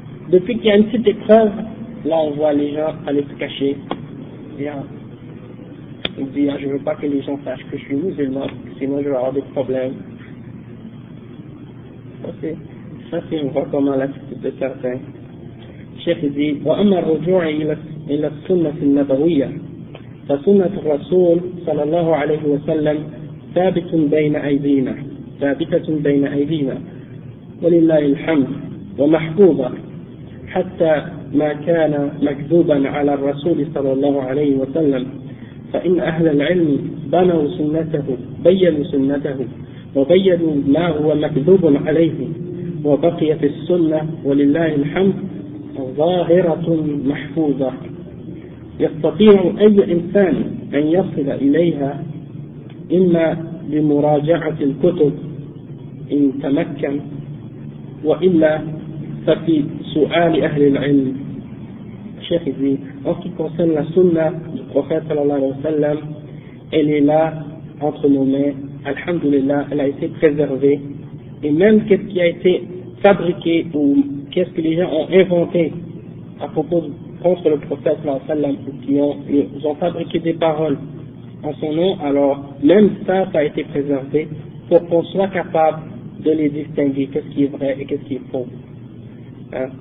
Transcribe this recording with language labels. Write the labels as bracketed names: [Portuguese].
[French] Depuis qu'il y a une petite épreuve, là, on voit les gens aller se cacher. Bien. Il dit, je ne veux pas que les gens sachent que je suis musulman, sinon je vais avoir des problèmes. Ok. Ça, c'est on voit comment l'attitude de certains. Cheikh dit, [Arabic] وأما الرجوع إلى السنة النبوية فسنة الرسول صلى الله عليه وسلم ثابتة بين أيدينا ولله الحمد ومحفوظة حتى ما كان مكذوبا على الرسول صلى الله عليه وسلم فإن أهل العلم بيّنوا سنته وبيّنوا ما هو مكذوب عليه وبقي في السنة ولله الحمد ظاهرة محفوظة يستطيع أي إنسان أن يصل إليها إما بمراجعة الكتب إن تمكن وإلا ففي سؤال أهل العلم. الشيخ يقول [French] en ce qui concerne la sunna du prophète sallallahu alayhi wa sallam, elle est là entre nos mains, alhamdulillah, elle a été préservée, et même qu'est-ce qui a été fabriqué ou qu'est-ce que les gens ont inventé à propos contre le prophète sallallahu alayhi wa sallam, ou qui ont fabriqué des paroles en son nom, alors même ça, ça a été préservé pour qu'on soit capable de les distinguer, qu'est-ce qui est vrai et qu'est-ce qui est faux. Hein?